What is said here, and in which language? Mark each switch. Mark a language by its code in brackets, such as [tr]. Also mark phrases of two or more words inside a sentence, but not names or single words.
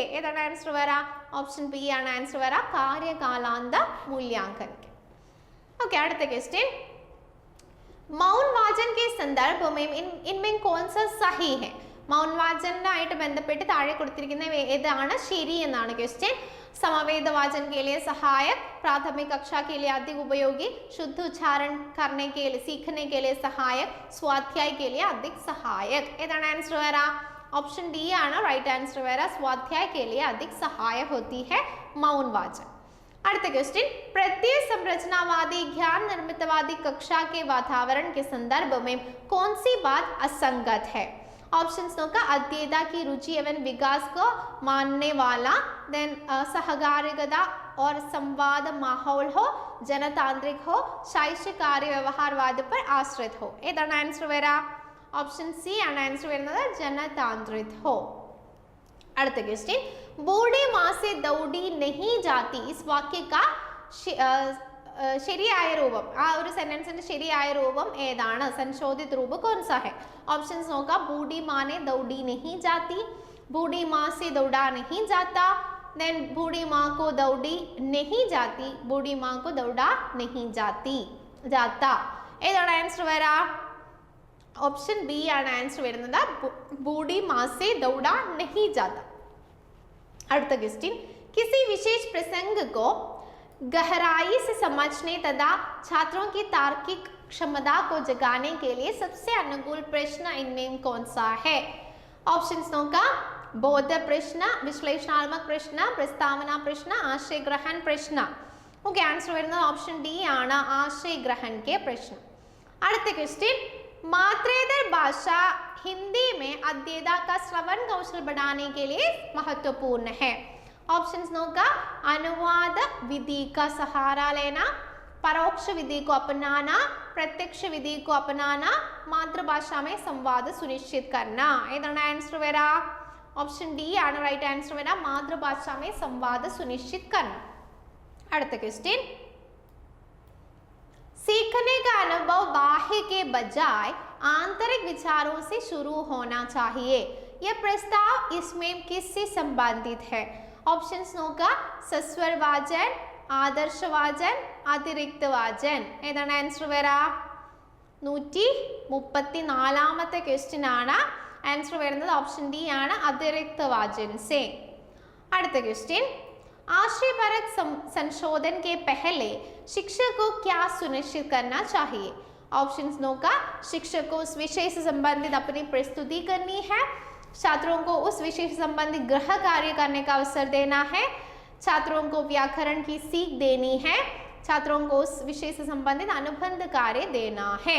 [ml] ഏതാണ് ആൻസർ വരാ? ഓപ്ഷൻ ബി ആണ് ആൻസർ വരാ, [hi] कार्यकालांत मूल्यांकन. [ml] ഓക്കെ, അടുത്ത ക്വസ്റ്റ്യൻ, [hi] मौन वाचन के संदर्भ में इनमें कौन सा सही है? [ml] മൗൻ വാചനായിട്ട് ബന്ധപ്പെട്ട് താഴെ കൊടുത്തിരിക്കുന്ന ഏതാണ് ശരി എന്നാണ് क्वेश्चन. [hi] समवेत वाचन के लिए सहायक, प्राथमिक कक्षा के लिए अधिक उपयोगी, शुद्ध उच्चारण करने के लिए सीखने के लिए सहायक, स्वाध्याय के लिए अधिक सहायक. [ml] ഏതാണ് ആൻസർ വരാ? [en] option D [ml] ആണ് [en] right answer [ml] വരാ, [hi] स्वाध्याय के लिए अधिक सहायक होती है मौन वाचन. [ml] അടുത്ത ക്വസ്റ്റ്യൻ, [hi] प्रत्येक संरचनावादी ज्ञान निर्मितवादी कक्षा के वातावरण के संदर्भ में कौन सी बात असंगत है? [ml] ഓപ്ഷൻസ് നോക്കാ, [hi] अध्येता की रुचि एवं विकास को मानने वाला, देन सहकारिता और संवाद माहौल हो, जनतांत्रिक हो, शैक्षिक कार्य व्यवहारवाद पर आश्रित हो. [ml] ഏതാണ് ആൻസർ വരാ? ഓപ്ഷൻ സി ആണ് ആൻസർ വരുന്നത്, [hi] जनतांत्रिक हो. [ml] അടുത്ത क्वेश्चन, [hi] बूढ़ी माँ से दौड़ी नहीं जाती, इस वाक्य का [ml] ശരിയായ രൂപം, ആ ഒരു സെന്റൻസിന്റെ ശരിയായ രൂപം ഏതാണ്? [hi] संशोधित रूप कौन सा है? ऑप्शंस होगा, बूढ़ी माँ ने दौड़ी नहीं जाती, बूढ़ी माँ से दौड़ा नहीं जाता, देन बूढ़ी माँ को दौड़ी नहीं जाती, बूढ़ी माँ को दौड़ा नहीं जाता. [ml] ഏതാണ് ആൻസർ വരാ? ഓപ്ഷൻ ബി ആണ് ആൻസർ വരുന്നത്, [hi] बूढ़ी माँ से दौड़ा नहीं जाता. [ml] അടുത്ത ക്വസ്റ്റ്യൻ, [hi] किसी विशेष प्रसंग को गहराई से समझने तथा छात्रों की तार्किक क्षमता को जगाने के लिए सबसे अनुकूल प्रश्न इनमें कौन सा है? [ml] ഓപ്ഷൻസ് നോക്കാ, [hi] बोध प्रश्न, विश्लेषणात्मक प्रश्न, प्रस्तावना प्रश्न, आशय ग्रहण प्रश्न. [en] okay, answer [ml] വരുന്നത് ഓപ്ഷൻ ഡി ആണ്, [hi] आशय ग्रहण के प्रश्न. [ml] അടുത്ത ക്വസ്റ്റ്യൻ, [hi] मात्रेतर भाषा हिंदी में अध्येता का श्रवण कौशल बढ़ाने के लिए महत्वपूर्ण है. [ml] ഓപ്ഷൻസ് നോക്കാ, [hi] अनुवाद विधि का सहारा लेना, परोक्ष विधि को अपनाना, प्रत्यक्ष विधि को अपनाना, मातृभाषा में संवाद सुनिश्चित करना. [ml] ഏതാണ് ആൻസർ വരാ? ഓപ്ഷൻ ഡി ആണ് റൈറ്റ് ആൻസർ വരാ, [hi] मातृभाषा में संवाद सुनिश्चित करना. [ml] അടുത്ത ക്വസ്റ്റ്യൻ, [hi] सीखने का अनुभव बाह्य के बजाय आंतरिक विचारों से शुरू होना चाहिए, यह प्रस्ताव इसमें किससे संबंधित है? [ml] ഓപ്ഷൻസ് നോക്കാ, [hi] सस्वर वाचन, आदर्श वाचन, अतिरिक्त वाचन. [ml] ഏതാണ് ആൻസർ വരാ? 134ാമത്തെ क्वेश्चन ആണ് ആൻസർ വരുന്നത് ഓപ്ഷൻ ഡി ആണ്, [hi] अतिरिक्त वाचन से. [ml] അടുത്ത ക്വസ്റ്റ്യൻ, [hi] आशयपरक संशोधन के पहले शिक्षक को क्या सुनिश्चित करना चाहिए? [ml] ഓപ്ഷൻസ് നോക്കാ, [hi] शिक्षक को उस विषय से संबंधित अपनी प्रस्तुति करनी है, छात्रों को उस विषय से संबंधित गृह कार्य करने का अवसर देना है, छात्रों को व्याकरण की सीख देनी है, छात्रों को उस विषय से संबंधित अनुबंध कार्य देना है.